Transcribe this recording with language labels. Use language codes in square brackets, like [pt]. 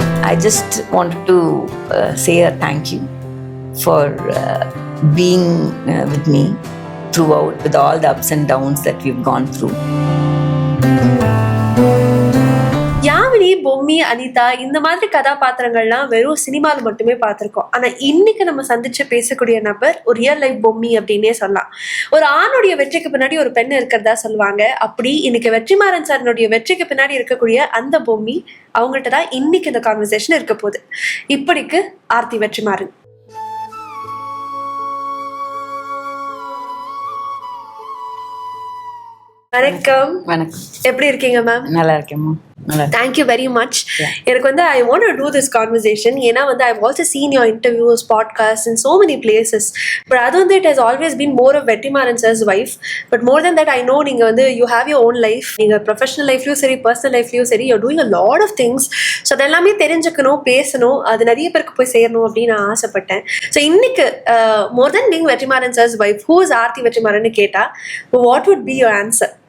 [en] I just wanted to say a thank you for being with me throughout, with all the ups and downs that we've gone through. [ta] Yamini, Bommi, Anitha இந்த மாதிரி கதாபாத்திரங்கள்லாம் வெறும் சினிமாவில் மட்டுமே பார்த்துருக்கோம். ஆனால் இன்னைக்கு நம்ம சந்திச்சு பேசக்கூடிய நபர் ஒரு ரியல் லைஃப் பொம்மி அப்படின்னே சொல்லலாம். ஒரு ஆணுடைய வெற்றிக்கு பின்னாடி ஒரு பெண் இருக்கிறதா சொல்லுவாங்க. அப்படி இன்னைக்கு வெற்றிமாறன் சாரனுடைய வெற்றிக்கு பின்னாடி இருக்கக்கூடிய அந்த பொம்மி அவங்கள்ட்ட தான் இன்னைக்கு இந்த கான்வர்சேஷன் இருக்க போகுது. இப்படிக்கு ஆர்த்தி வெற்றிமாறன். வணக்கம். வணக்கம். எப்படி இருக்கீங்க மேம்? நல்லா இருக்கேம்மா. [en] Thank you very much. [ta] எனக்கு [en] I want to do this conversation [ta] ஏன்னா [en] I've also seen your interviews, podcasts in so many places. But [ta] அது [en] it has always been more of Vetrimaran sir's wife. But more than that, I know [ta] நீங்க [en] you have your own life. [ta] நீங்க [en] professional lifeலயும் சரி, personal lifeலயும் சரி, you're doing a lot of things. [ta] So அதெல்லாமே தெரிஞ்சுக்கணும், பேசணும், அது நிறைய பேருக்கு போய் சேரணும் அப்படின்னு நான் ஆசைப்பட்டேன். [en] So [ta] இன்னைக்கு [en] more than being Vetrimaran sir's wife, who is Aarthi Vetrimaran [ta] கேட்டா [en] what would be your answer?